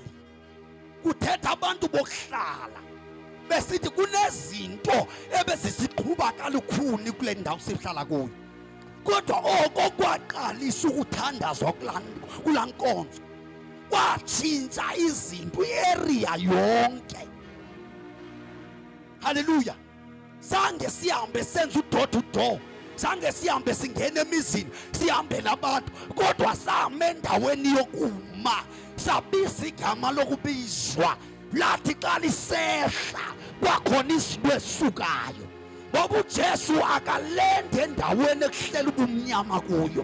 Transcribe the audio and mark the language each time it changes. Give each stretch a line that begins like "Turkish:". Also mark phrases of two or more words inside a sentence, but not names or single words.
Xhosa: Kuthetha abantu bokuhlala besithi kunezinto ebezisiqhuba kalukhuni kule ndawo sihlala kuyo, kodwa oko kwaqalisa ukuthandazwa kulaa nkonzo kwatshintsha izinto i-area yonke. Hallelujah. Zange sihambe senza
English: udoor to door,
Xhosa: zange sihambe singena emizini sihambela abantu, kodwa sahamba endaweni yokuma sabiza igama lokubizwa lathi xa lisehla kwakhona izinto ezisukayo. Ngoba uJesu akalende endaweni ekuhlela ubumnyama kuyo.